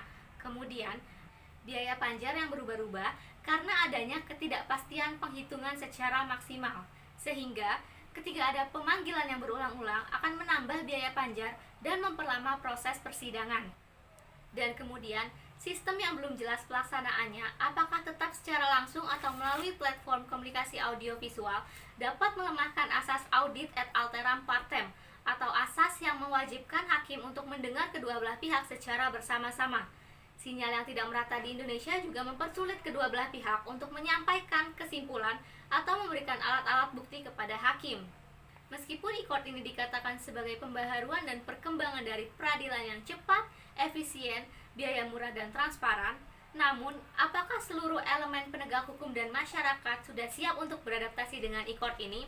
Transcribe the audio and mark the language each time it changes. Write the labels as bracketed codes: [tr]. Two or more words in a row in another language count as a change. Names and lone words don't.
[id] Kemudian, biaya panjar yang berubah-ubah karena adanya ketidakpastian penghitungan secara maksimal, sehingga ketika ada pemanggilan yang berulang-ulang akan menambah biaya panjar dan memperlama proses persidangan. Dan kemudian, sistem yang belum jelas pelaksanaannya, apakah tetap secara langsung atau melalui platform komunikasi audiovisual, dapat melemahkan asas [la] audit et alteram partem, [id] atau asas yang mewajibkan hakim untuk mendengar kedua belah pihak secara bersama-sama. Sinyal yang tidak merata di Indonesia juga mempersulit kedua belah pihak untuk menyampaikan kesimpulan atau memberikan alat-alat bukti kepada hakim. Meskipun e-court ini dikatakan sebagai pembaharuan dan perkembangan dari peradilan yang cepat, efisien, biaya murah, dan transparan, namun apakah seluruh elemen penegak hukum dan masyarakat sudah siap untuk beradaptasi dengan e-court ini?